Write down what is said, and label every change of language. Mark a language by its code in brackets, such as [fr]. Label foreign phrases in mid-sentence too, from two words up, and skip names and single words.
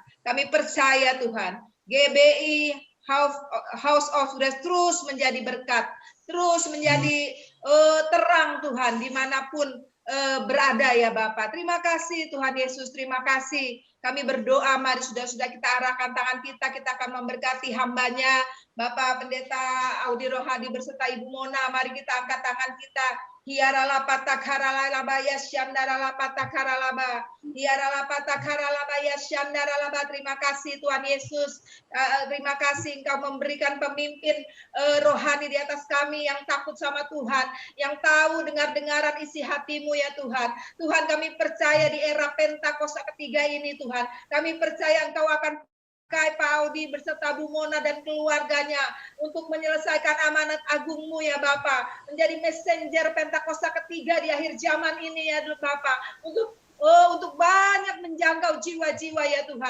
[id] Kami percaya Tuhan, GBI House of Grace terus menjadi berkat, terus menjadi terang Tuhan dimanapun berada ya Bapak. Terima kasih Tuhan Yesus, terima kasih. Kami berdoa, mari sudah kita arahkan tangan kita akan memberkati hambanya, Bapak Pendeta Audi Rohadi beserta Ibu Mona. Mari kita angkat tangan kita. Hiarala patakaralaba ya syandarala patakaralaba. Hiarala patakaralaba ya syandaralaba. Terima kasih Tuhan Yesus. Terima kasih Engkau memberikan pemimpin rohani di atas kami yang takut sama Tuhan, yang tahu dengar-dengaran isi hatimu ya Tuhan. Tuhan, kami percaya di era Pentakosta ketiga ini Tuhan, kami percaya Engkau akan pakai Pak Audi beserta Bu Mona dan keluarganya untuk menyelesaikan amanat agungmu ya Bapak, menjadi messenger Pentakosta ketiga di akhir zaman ini ya Bapak, untuk banyak menjangkau jiwa-jiwa ya Tuhan.